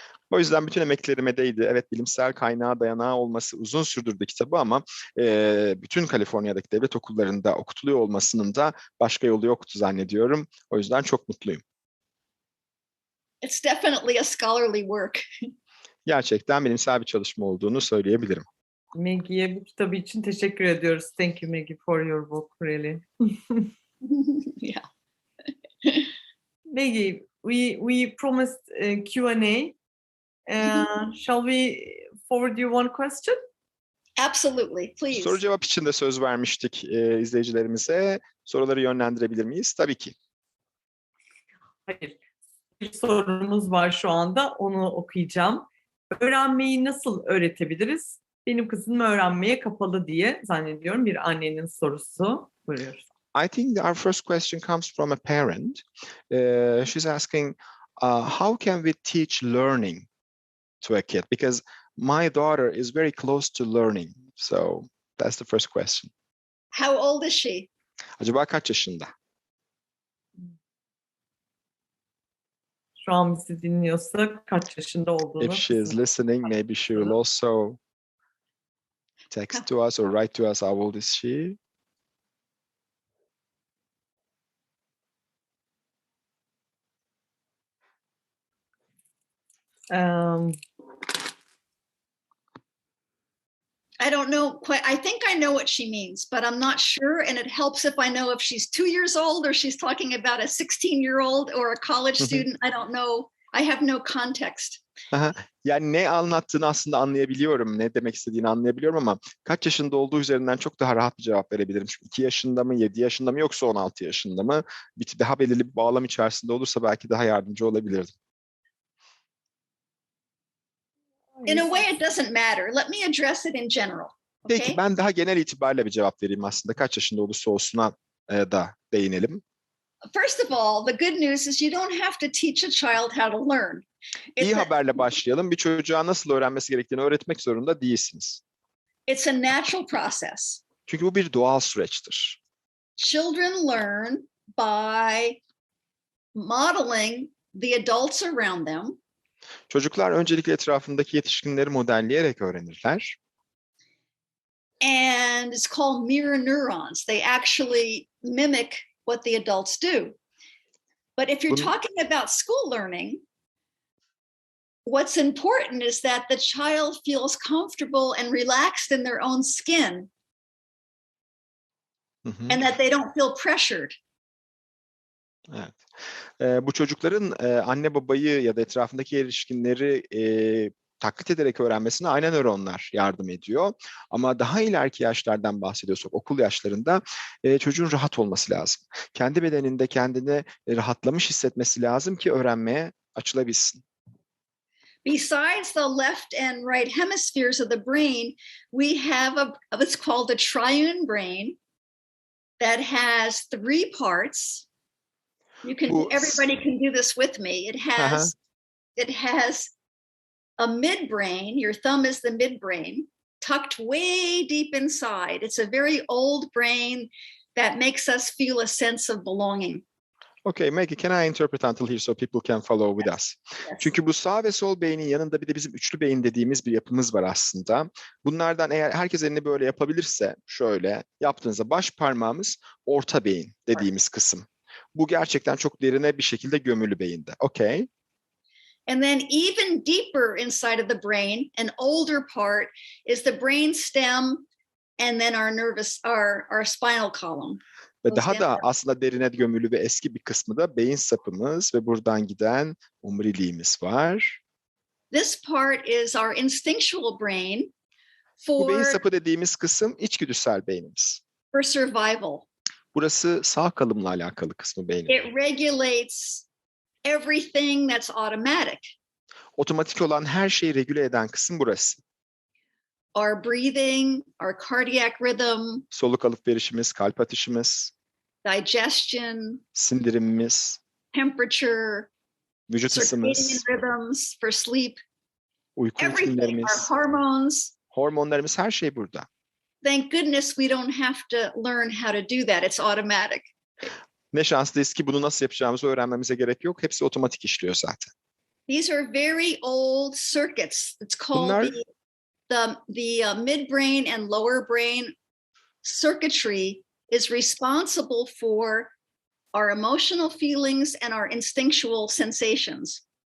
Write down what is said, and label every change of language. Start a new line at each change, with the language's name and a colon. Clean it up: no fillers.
Turkish: O yüzden bütün emeklerime değdi. Evet, bilimsel kaynağı, dayanağı olması uzun sürdürdü kitabı ama bütün Kaliforniya'daki devlet okullarında okutuluyor olmasının da başka yolu yoktu zannediyorum. O yüzden çok mutluyum.
English: It's definitely a scholarly work.
Turkish: Gerçekten bilimsel bir çalışma olduğunu söyleyebilirim. Maggie'ye bu kitabı için teşekkür ediyoruz.
English: Thank you Maggie for your book, really. Yeah. Maggie, we promised Q&A. Shall we forward you one question? Absolutely, please.
Turkish: Soru cevap için de söz vermiştik izleyicilerimize. Soruları yönlendirebilir miyiz? Tabii ki. Hayır. Bir sorumuz var şu anda. Onu okuyacağım. Öğrenmeyi nasıl öğretebiliriz? Benim kızım öğrenmeye kapalı diye zannediyorum bir annenin sorusu. Buyuruyoruz.
English: I think our first question comes from a parent. She's asking, how can we teach learning to a kid? Because my daughter is very close to learning. So that's the first question. How old is she?
Turkish: Acaba kaç yaşında? Şu an bizi dinliyorsa kaç yaşında olduğunu.
English: If she is listening, maybe she will also text to us or write to us. How old is she? I don't know quite. I think I know what she means, but I'm not sure. And it helps if I know if she's 2 years old or she's talking about a 16-year-old or a college student. I don't know. I have no context.
Turkish: Yani ne anlattığını aslında anlayabiliyorum, ne demek istediğini anlayabiliyorum ama kaç yaşında olduğu üzerinden çok daha rahat bir cevap verebilirim. Çünkü 2 yaşında mı, 7 yaşında mı yoksa 16 yaşında mı? Daha belirli bir bağlam içerisinde olursa belki daha yardımcı olabilirdim.
English: In a way, it doesn't matter. Let me address it in general. Okay?
Turkish: Peki ben daha genel itibariyle bir cevap vereyim aslında. Kaç yaşında olursa olsuna da değinelim.
English: First of all, the good news is you don't have to teach a child how to learn.
Turkish: İyi haberle başlayalım. Bir çocuğa nasıl öğrenmesi gerektiğini öğretmek zorunda değilsiniz.
English: It's a natural process.
Turkish: Çünkü bu bir doğal süreçtir.
English: Children learn by modeling the adults around them.
Turkish: Çocuklar öncelikle etrafındaki yetişkinleri modelleyerek öğrenirler.
English: And it's called mirror neurons. They actually mimic what the adults do. But if you're talking about school learning, what's important is that the child feels comfortable and relaxed in their own skin, and that they don't feel pressured.
Turkish: Evet. Bu çocukların anne babayı ya da etrafındaki erişkinleri taklit ederek öğrenmesine aynen nöronlar yardım ediyor. Ama daha ileriki yaşlardan bahsediyorsak, okul yaşlarında çocuğun rahat olması lazım. Kendi bedeninde kendini rahatlamış hissetmesi lazım ki öğrenmeye açılabilsin.
English: Besides the left and right hemispheres of the brain, we have what's called a triune brain that has 3 parts. Everybody can do this with me. It has a midbrain. Your thumb is the midbrain, tucked way deep inside. It's a very old brain that makes us feel a sense of belonging. Okay, Maggie, can I interpret until here so people can follow with us? Yes.
Turkish: Çünkü bu sağ ve sol beynin yanında bir de bizim üçlü beyin dediğimiz bir yapımız var aslında. Bunlardan eğer herkes elini böyle yapabilirse, şöyle yaptığınızda baş parmağımız orta beyin dediğimiz kısım. Bu gerçekten çok derine bir şekilde gömülü beyinde.
English: Okay. And then even deeper inside of the brain, an older part is the brain stem and then our spinal column.
Turkish: Ve daha da aslında derine gömülü ve eski bir kısmı da beyin sapımız ve buradan giden omuriliğimiz var.
English: This part is our instinctual brain
Turkish: Bu beyin sapı dediğimiz kısım içgüdüsel beynimiz.
English: For survival.
Turkish: Burası sağ kalımla alakalı kısmı beynin.
English: It regulates everything that's automatic.
Turkish: Otomatik olan her şeyi regüle eden kısım burası.
English: Our breathing, our cardiac rhythm,
Turkish: soluk alıp verişimiz, kalp atışımız,
English: digestion,
Turkish: sindirimimiz,
English: temperature,
Turkish: vücut ısımız,
English: rhythms for sleep,
Turkish: uyku ritimlerimiz,
English: our hormones,
Turkish: hormonlarımız, her şey burada.
English: Thank goodness we don't have to learn how to do that. It's automatic.
Turkish: Ne şanslıyız ki bunu nasıl yapacağımızı öğrenmemize gerek yok. Hepsi otomatik işliyor zaten.
English: These are very old circuits. It's called the midbrain and lower brain circuitry is responsible for our emotional feelings and our instinctual sensations.